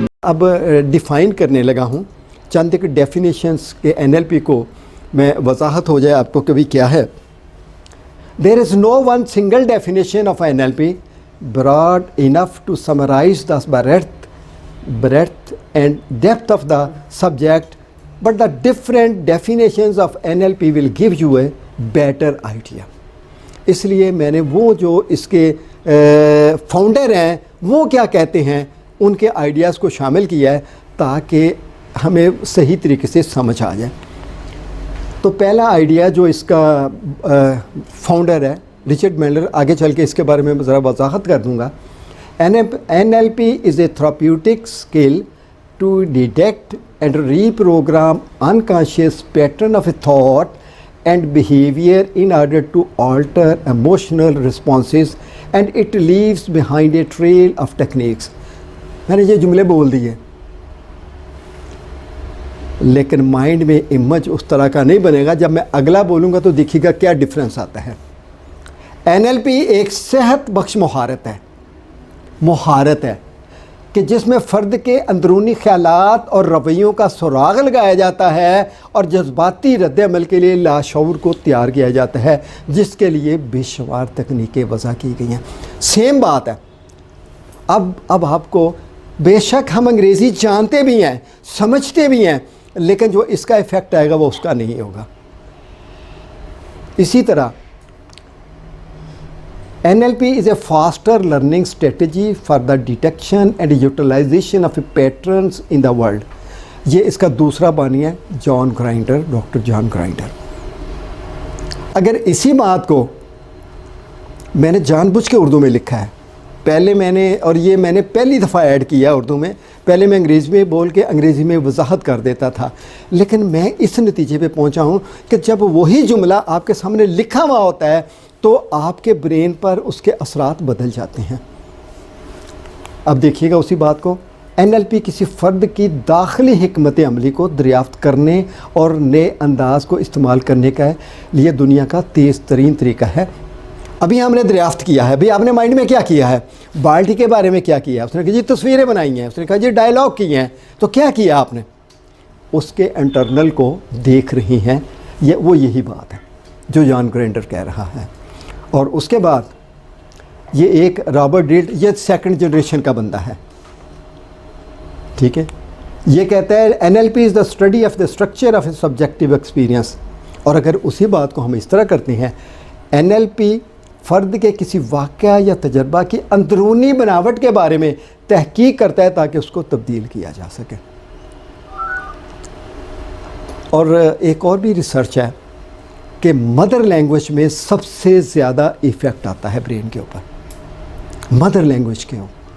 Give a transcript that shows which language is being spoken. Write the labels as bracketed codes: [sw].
[ur] اب ڈیفائن کرنے لگا ہوں چند ایک ڈیفینیشنس کے NLP کو میں وضاحت ہو جائے آپ کو کبھی کیا ہے. [en] There is no one single definition of NLP broad enough to summarize the breadth and depth of the subject, but the different definitions of NLP will give you a better idea. [ur] اس لیے میں نے وہ جو اس کے founder ہیں وہ کیا کہتے ہیں ان کے آئیڈیاز کو شامل کیا ہے تاکہ ہمیں صحیح طریقے سے سمجھ آ جائے. تو پہلا آئیڈیا جو اس کا فاؤنڈر ہے رچرڈ مینڈلر، آگے چل کے اس کے بارے میں ذرا وضاحت کر دوں گا. [en] NLP is a therapeutic skill to detect and reprogram unconscious pattern of thought and behavior in order to alter emotional responses, and it leaves behind a trail of techniques. [ur] میں نے یہ جملے بول دیے لیکن مائنڈ میں امیج اس طرح کا نہیں بنے گا. جب میں اگلا بولوں گا تو دیکھیے گا کیا ڈفرینس آتا ہے. NLP ایک صحت بخش مہارت ہے کہ جس میں فرد کے اندرونی خیالات اور رویوں کا سراغ لگایا جاتا ہے اور جذباتی رد عمل کے لیے لاشعور کو تیار کیا جاتا ہے، جس کے لیے بے شمار تکنیکیں وضع کی گئی ہیں. سیم بات ہے. اب آپ کو بے شک ہم انگریزی جانتے بھی ہیں، سمجھتے بھی ہیں، لیکن جو اس کا ایفیکٹ آئے گا وہ اس کا نہیں ہوگا. اسی طرح [en] NLP is a faster learning strategy for the detection and utilization of patterns in the world. [ur] یہ اس کا دوسرا بانی ہے ڈاکٹر جان گرائنڈر. اگر اسی بات کو میں نے جان بوجھ کے اردو میں لکھا ہے، پہلے میں نے پہلی دفعہ ایڈ کیا اردو میں. پہلے میں انگریزی میں بول کے انگریزی میں وضاحت کر دیتا تھا، لیکن میں اس نتیجے پہ پہنچا ہوں کہ جب وہی جملہ آپ کے سامنے لکھا ہوا ہوتا ہے تو آپ کے برین پر اس کے اثرات بدل جاتے ہیں. اب دیکھیے گا اسی بات کو. NLP کسی فرد کی داخلی حکمت عملی کو دریافت کرنے اور نئے انداز کو استعمال کرنے کا لیے دنیا کا تیز ترین طریقہ ہے. ابھی ہم نے دریافت کیا ہے. ابھی آپ نے مائنڈ میں کیا کیا ہے؟ بالٹی کے بارے میں کیا کیا ہے؟ اس نے کہا جی تصویریں بنائی ہیں، اس نے کہا جی ڈائلاگ کی ہیں. تو کیا کیا آپ نے؟ اس کے انٹرنل کو دیکھ رہی ہیں. یہی بات ہے جو جان گرائنڈر کہہ رہا ہے. اور اس کے بعد یہ ایک رابرٹ ڈیلٹ، یہ سیکنڈ جنریشن کا بندہ ہے، ٹھیک ہے. یہ کہتا ہے [en] NLP is the study of the structure of a subjective experience. [ur] اور اگر اسی بات کو ہم اس طرح کرتے ہیں، NLP فرد کے کسی واقعہ یا تجربہ کی اندرونی بناوٹ کے بارے میں تحقیق کرتا ہے تاکہ اس کو تبدیل کیا جا سکے. اور ایک اور بھی ریسرچ ہے کہ مدر لینگویج میں سب سے زیادہ ایفیکٹ آتا ہے برین کے اوپر، مدر لینگویج کے اوپر.